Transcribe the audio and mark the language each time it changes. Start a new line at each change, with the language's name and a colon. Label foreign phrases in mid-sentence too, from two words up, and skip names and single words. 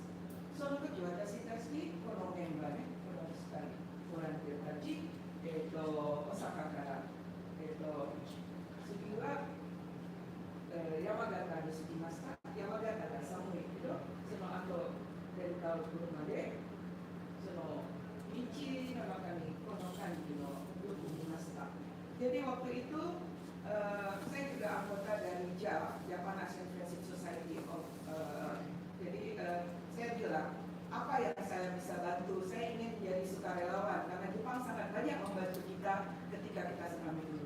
Japanese: その時私たち、このメンバーね、この2人、ボランティアたち、大阪から、次は、山形に着きました。山形が寒いけど、その後レンタを車で、その道の中にこの感じのよく見ました。
Indonesian: Jadi waktu itu saya juga anggota dari Japan Asian Friendship Society jadi saya bilang apa yang saya bisa bantu, saya ingin menjadi sukarelawan karena Jepang sangat banyak membantu kita ketika kita tsunami dulu.